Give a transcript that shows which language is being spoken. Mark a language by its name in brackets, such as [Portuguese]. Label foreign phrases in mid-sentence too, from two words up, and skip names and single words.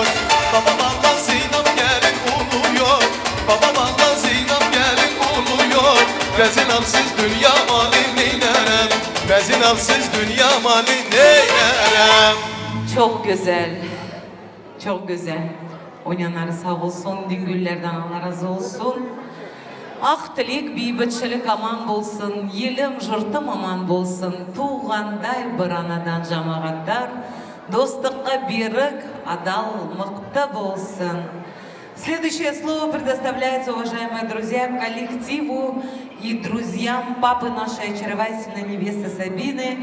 [Turkish] Baba valla Zeynep gelin oluyor, baba valla Zeynep gelin oluyor. Bezinapsız dünya mali neylerem, bezinapsız dünya mali neylerem. Çok güzel. Çok güzel. Oynayanlar sağ olsun, Düngüllerden Allah razı olsun. [Kazakh] Ақ тілек, бейбітшілік аман болсын, елім, жұртым аман болсын. Туғандай бір анадан жамағаттар, достыққа берік, адал, мықты болсын. [Russian] Следующее слово предоставляется, уважаемые друзья, коллективу и друзьям папы нашей очаровательной невесты Сабины.